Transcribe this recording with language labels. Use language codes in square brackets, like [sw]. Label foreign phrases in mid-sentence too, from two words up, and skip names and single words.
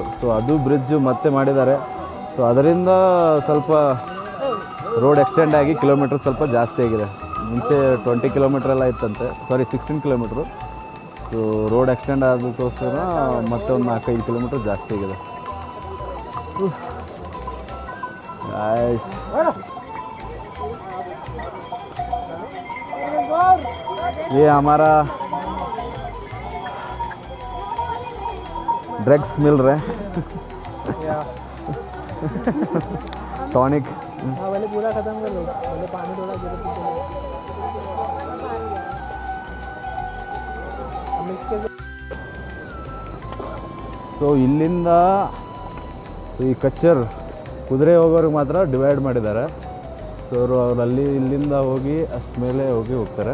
[kn] ಸೊ ಅದು ಬ್ರಿಡ್ಜು ಮತ್ತೆ ಮಾಡಿದ್ದಾರೆ. ಸೊ ಅದರಿಂದ ಸ್ವಲ್ಪ [en] road extend [kn] ಆಗಿ ಕಿಲೋಮೀಟ್ರ್ ಸ್ವಲ್ಪ ಜಾಸ್ತಿ ಆಗಿದೆ. ಮುಂಚೆ 20 ಕಿಲೋಮೀಟ್ರ್ ಎಲ್ಲ ಇತ್ತಂತೆ, ಸಾರಿ 16 ಕಿಲೋಮೀಟ್ರು. ಸೊ [en] road extend [kn] ಆಗೋಕ್ಕೋಸ್ಕರ ಮತ್ತೆ ಒಂದು 4-5 ಕಿಲೋಮೀಟ್ರ್ ಜಾಸ್ತಿ ಆಗಿದೆ. [hi] ये हमारा ड्रग्स मिल रहे हैं. टॉनिक. पहले पूरा खत्म कर लो, पहले पानी थोड़ा गिर [kn] ಸೊ ಇಲ್ಲಿಂದ ಈ ಕಚ್ಚರ್ ಕುದುರೆ ಹೋಗೋರಿಗೆ ಮಾತ್ರ ಡಿವೈಡ್ ಮಾಡಿದ್ದಾರೆ. ಸೊ ಅವರು ಅಲ್ಲಿ ಇಲ್ಲಿಂದ ಹೋಗಿ ಅಷ್ಟು ಮೇಲೆ ಹೋಗ್ತಾರೆ.